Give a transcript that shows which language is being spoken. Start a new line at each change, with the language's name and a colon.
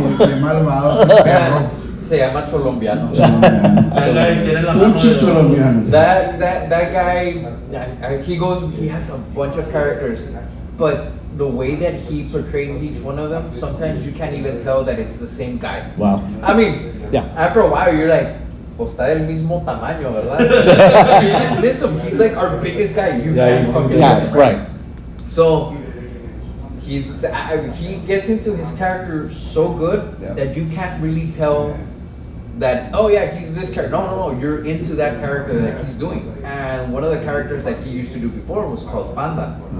Spanish: Qué malvado. Qué perro. Se llama Colombiano.
English: That guy
Spanish: tiene la mano Fuchi de- colombiano.
English: That guy, he has a bunch of characters, but the way that he portrays each one of them, sometimes you can't even tell that it's the same guy. Wow. I mean, Yeah. after a while, you're like,
Spanish: pues está del mismo tamaño, ¿verdad?
English: You can't miss him. He's like our biggest guy. You can't fucking miss Yeah, him. right. So he gets into his character so good that you can't really tell that, oh yeah, he's this character. No, you're into that character that he's doing. And one of the characters that he used to do before was called Panda.